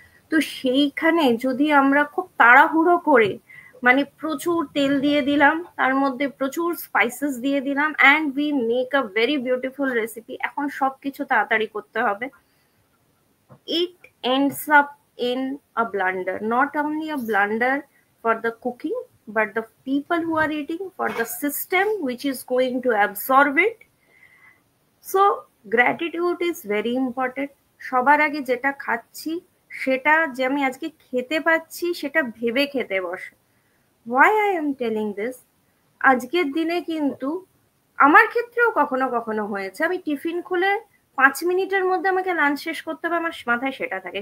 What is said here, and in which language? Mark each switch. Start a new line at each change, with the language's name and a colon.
Bangla: তো সেইখানে যদি আমরা খুব তাড়াহুড়ো করে, মানে প্রচুর তেল দিয়ে দিলাম, তার মধ্যে প্রচুর স্পাইসেস দিয়ে দিলাম,
English: and we make a very beautiful recipe,
Bangla: এখন সবকিছু তাড়াতাড়ি করতে হবে,
English: it ends up in a blunder. Not only a blunder for the cooking, but the people who are eating, for the system which is going to absorb it. So gratitude is very important.
Bangla: সবার আগে যেটা খাচ্ছি সেটা যে আমি আজকে খেতে পাচ্ছি সেটা ভেবে খেতে বসে।
English: Why I am telling this?
Bangla: আজকের দিনে কিন্তু আমার ক্ষেত্রেও কখনো কখনো হয়েছে, আমি টিফিন খুলে 5 মিনিটের মধ্যে আমাকে লাঞ্চ শেষ করতে হবে, আমার মাথায় সেটা থাকে।